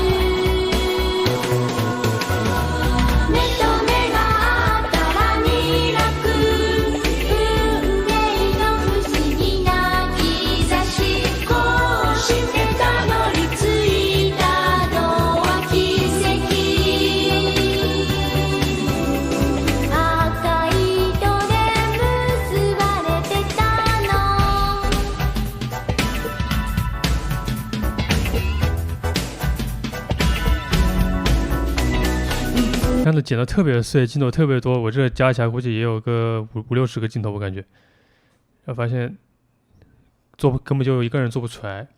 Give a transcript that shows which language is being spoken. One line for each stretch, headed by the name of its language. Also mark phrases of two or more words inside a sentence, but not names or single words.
Japanese: 目と目があったらにらく運命の不思議な兆しこうしてたどり着いたのは奇跡赤い糸で結ばれてたの
Chinese: 看着剪得特别碎，镜头特别多，我这加起来估计也有个50-60个镜头，我感觉。然后发现根本就一个人做不出来。